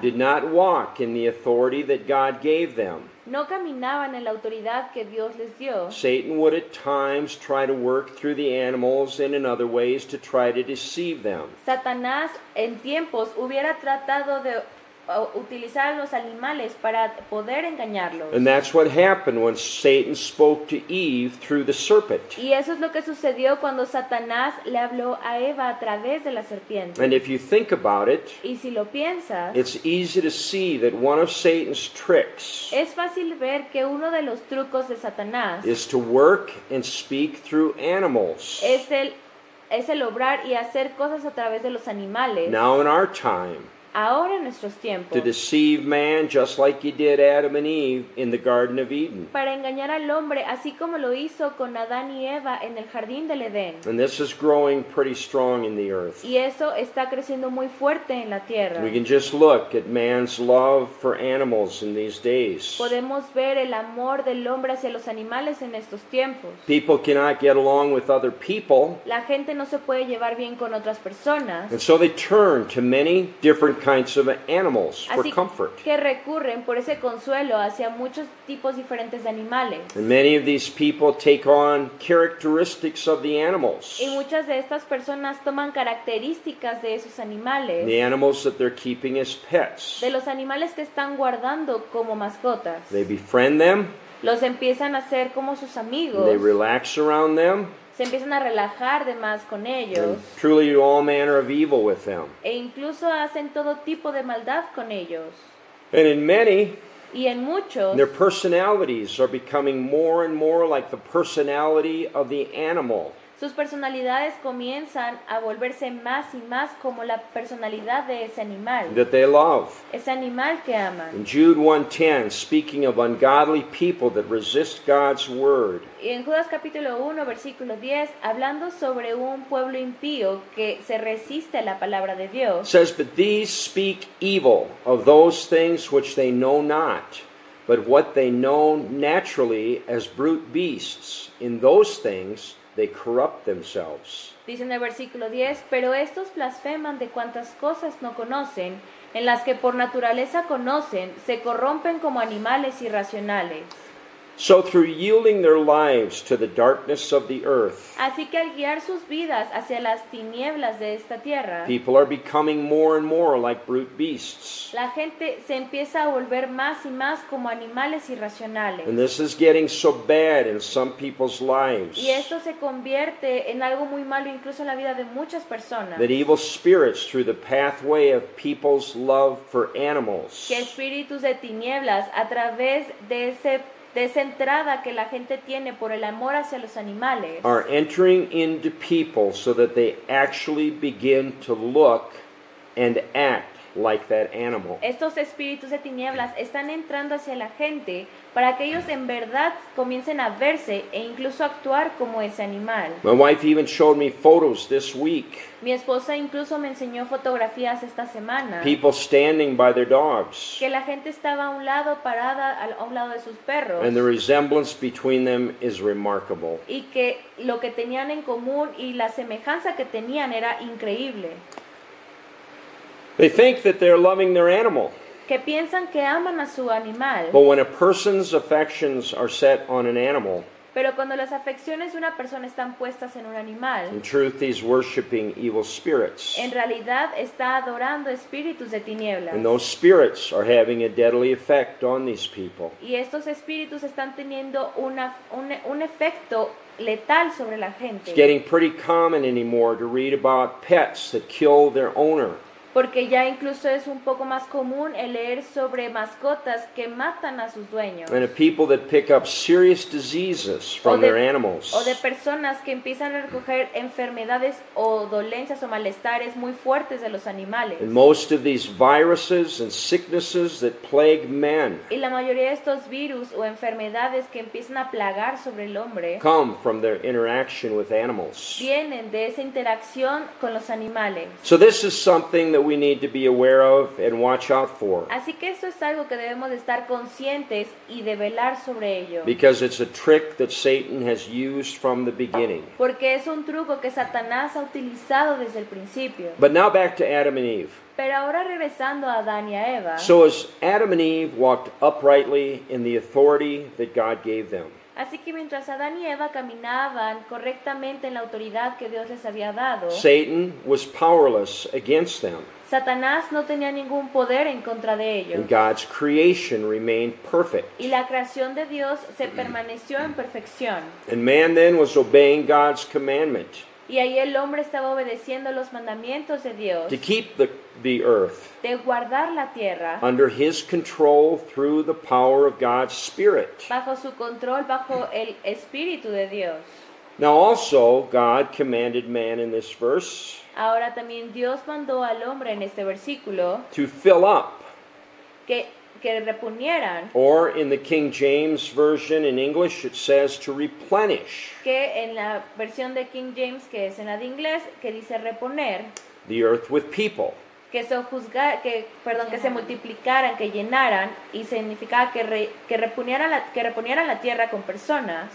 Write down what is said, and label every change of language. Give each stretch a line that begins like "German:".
English: did not walk in the authority that God gave them,
Spanish: no caminaban en la autoridad que Dios les dio,
English: Satan would at times try to work through the animals and in other ways to try to deceive them.
Spanish: Satanás en tiempos hubiera tratado de utilizar a los animales para poder engañarlos.
English: And that's what happened when Satan spoke to Eve through the serpent.
Spanish: Y eso es lo que sucedió cuando Satanás le habló a Eva a través de la serpiente.
English: And if you think about it,
Spanish: Y si lo piensas,
English: it's easy to see that one of Satan's tricks
Spanish: es fácil ver que uno de los trucos de Satanás
English: is to work and speak through animals.
Spanish: es el obrar y hacer cosas a través de los animales.
English: Now in our time,
Spanish: ahora en nuestros
English: to
Spanish: tiempos,
English: deceive man just like you did Adam and Eve in the Garden of Eden.
Spanish: para engañar al hombre, así como lo hizo con Adán y Eva en el jardín del Edén.
English: And this is growing pretty strong in the earth.
Spanish: Y eso está creciendo muy fuerte en la tierra.
English: We can just look at man's love for animals in these days.
Spanish: Podemos ver el amor del hombre hacia los animales en estos tiempos.
English: People cannot get along with other people,
Spanish: La gente no se puede llevar bien con otras personas,
English: and so they turn to many different kinds of animals for
Spanish: así
English: comfort.
Spanish: que recurren por ese consuelo hacia muchos tipos diferentes de animales.
English: And many of these people take on characteristics of the animals,
Spanish: Y muchas de estas personas toman características de esos animales,
English: the animals that they're keeping as pets.
Spanish: de los animales que están guardando como mascotas.
English: They befriend them,
Spanish: Los empiezan a hacer como sus amigos,
English: they relax around them,
Spanish: se empiezan a relajar de más con ellos,
English: and truly do all manner of evil with them.
Spanish: e incluso hacen todo tipo de maldad con ellos.
English: And in many,
Spanish: Y en muchos,
English: their personalities are becoming more and more like the personality of the animal.
Spanish: sus personalidades comienzan a volverse más y más como la personalidad de ese animal
English: That they love.
Spanish: que aman.
English: In Jude 1:10, speaking of ungodly people that resist God's word,
Spanish: Y en Judas capítulo 1, versículo 10, hablando sobre un pueblo impío que se resiste a la palabra de Dios,
English: says, "But these speak evil of those things which they know not, but what they know naturally as brute beasts. In those things they corrupt themselves."
Spanish: dice en el versículo 10, pero estos blasfeman de cuantas cosas no conocen, en las que por naturaleza conocen, se corrompen como animales irracionales.
English: So through yielding their lives to the darkness of the earth,
Spanish: Así que al guiar sus vidas hacia las tinieblas de esta tierra,
English: people are becoming more and more like brute beasts.
Spanish: la gente se empieza a volver más y más como animales irracionales.
English: And this is getting so bad in some people's lives
Spanish: Y esto se convierte en algo muy malo incluso en la vida de muchas personas.
English: that evil spirits, through the pathway of people's love for animals,
Spanish: Que espíritus de tinieblas a través de esa entrada que la gente tiene por el amor hacia los animales,
English: are entering into people so that they actually begin to look and act like that animal.
Spanish: estos espíritus de tinieblas están entrando hacia la gente para que ellos en verdad comiencen a verse e incluso actuar como ese animal.
English: My wife even showed me photos this week.
Spanish: Mi esposa incluso me enseñó fotografías esta semana
English: People standing by their dogs,
Spanish: que la gente estaba a un lado parada a un lado de sus perros
English: and the resemblance between them is remarkable.
Spanish: y que lo que tenían en común y la semejanza que tenían era increíble.
English: They think that they're loving their animal,
Spanish: Que piensan que aman a su animal,
English: but when a person's affections are set on an animal,
Spanish: pero cuando las afecciones de una persona están puestas en un animal,
English: in truth he's worshiping evil spirits.
Spanish: en realidad está adorando espíritus de tinieblas.
English: And those spirits are having a deadly effect on these people.
Spanish: Y estos espíritus están teniendo un efecto letal sobre la gente.
English: It's getting pretty common anymore to read about pets that kill their owner.
Spanish: Porque ya incluso es un poco más común el leer sobre mascotas que matan a sus dueños.
English: And of people that pick up serious diseases from their animals.
Spanish: O de personas que empiezan a recoger enfermedades o dolencias o malestares muy fuertes de los animales.
English: And most of these viruses and sicknesses that plague men
Spanish: Y la mayoría de estos virus o enfermedades que empiezan a plagar sobre el hombre
English: come from their interaction with animals.
Spanish: vienen de esa interacción con los animales.
English: So this is something that we need to be aware of and watch out for,
Spanish: Así que esto es algo que debemos de estar conscientes y de velar sobre ello.
English: because it's a trick that Satan has used from the beginning.
Spanish: Porque es un truco que Satanás ha utilizado desde el principio.
English: But now back to Adam and Eve.
Spanish: Pero ahora regresando a Adán y a Eva,
English: So as Adam and Eve walked uprightly in the authority that God gave them,
Spanish: así que mientras Adán y Eva caminaban correctamente en la autoridad que Dios les había dado,
English: Satan was powerless against them,
Spanish: Satanás no tenía ningún poder en contra de ellos.
English: and God's creation remained perfect.
Spanish: Y la creación de Dios se permaneció en perfección.
English: And man then was obeying God's commandment
Spanish: Y ahí el hombre estaba obedeciendo los mandamientos de Dios,
English: to keep the earth
Spanish: de guardar la tierra
English: under his control through the power of God's Spirit.
Spanish: bajo su control, bajo el Espíritu de Dios.
English: Now also God commanded man in this verse
Spanish: Ahora también Dios mandó al hombre en este versículo
English: to fill up.
Spanish: que reponieran,
English: Or in the King James Version in English it says to replenish
Spanish: que en la versión de King James, que es en la de inglés, que dice reponer,
English: the earth with people.
Spanish: que se multiplicaran, que llenaran, y significaba que reponieran la tierra con personas.